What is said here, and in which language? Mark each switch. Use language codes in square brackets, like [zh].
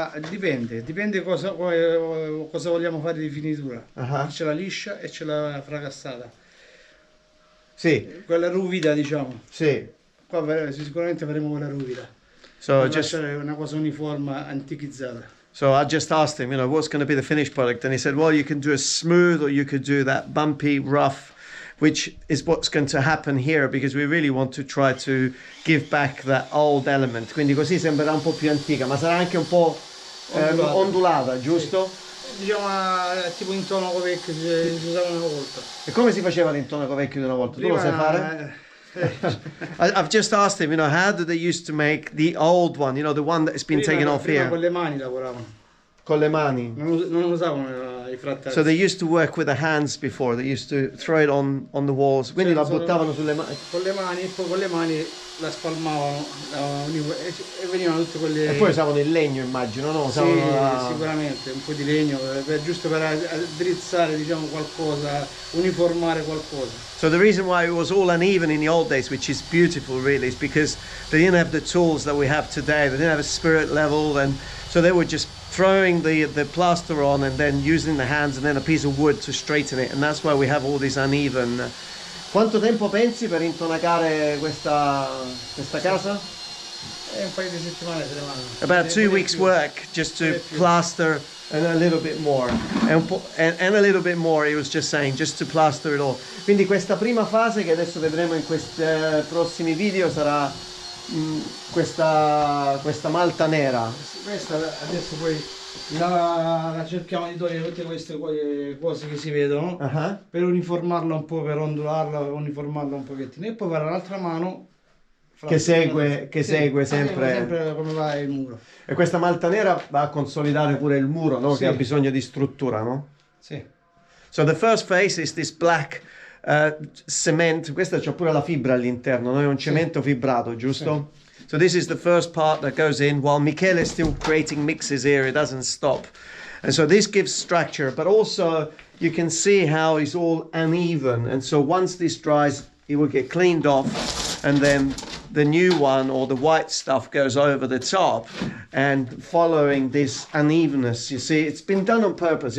[it] Dipende cosa vogliamo fare di finitura. C'è la liscia e c'è la fracassata. Sì. Quella ruvida, diciamo. Sì. Qua sicuramente faremo quella ruvida. [en] So [it] per [en] just [it] lasciare una cosa uniforme, antichizzata. [en] So I just asked him, you know, what's going to be the finished product, and he said, well, you can do a smooth or you could do that bumpy, rough, which is what's going to happen here, because we really want to try to give back that old element. [it] Quindi così sembrerà un po' più antica, ma sarà anche un po' ondulata, giusto? Sì. Diciamo tipo intonaco vecchio si usava una volta. E come si faceva l'intonaco vecchio di una volta? Tu lo sai fare? [en] I've just asked him, you know, how do they used to make the old one, you know, the one that has been taken off here? [it] Con le mani lavoravano. con le mani. Non usavano I fratelli. [en] So they used to work with the hands before. They used to throw it on the walls. [it] Quindi la buttavano sulle mani. Con le mani, e poi con le mani la spalmavano e venivano tutte quelle... E poi usavano il legno, immagino, no? Usavano sì, sicuramente, un po' di legno, giusto per addrizzare, diciamo, qualcosa, uniformare qualcosa. [en] So the reason why it was all uneven in the old days, which is beautiful really, is because they didn't have the tools that we have today. They didn't have a spirit level, and so they were just throwing the plaster on and then using the hands and then a piece of wood to straighten it, and that's why we have all this uneven. [it] Quanto tempo pensi per intonacare questa casa? Un paio di settimane se ne vanno. [en] About 2 weeks work just to plaster and a little bit more. And a little bit more, he was just saying, just to plaster it all. [it] Quindi questa prima fase che adesso vedremo in questi prossimi video sarà questa malta nera. Questa adesso poi la cerchiamo di togliere tutte queste cose che si vedono per uniformarla un po', per ondularla, uniformarla un pochettino e poi fare l'altra mano che segue sempre come va il muro. E questa malta nera va a consolidare pure il muro, no? Sì. Che ha bisogno di struttura, no? Sì. [en] So the first phase is this black cement. [it] Questa c'ha pure la fibra all'interno, no? È un cemento fibrato, giusto? Sì. [en] So this is the first part that goes in while Michele is still creating mixes here. It doesn't stop. And so this gives structure, but also you can see how it's all uneven. And so once this dries, it will get cleaned off, and then the new one or the white stuff goes over the top, and following this unevenness, you see, it's been done on purpose.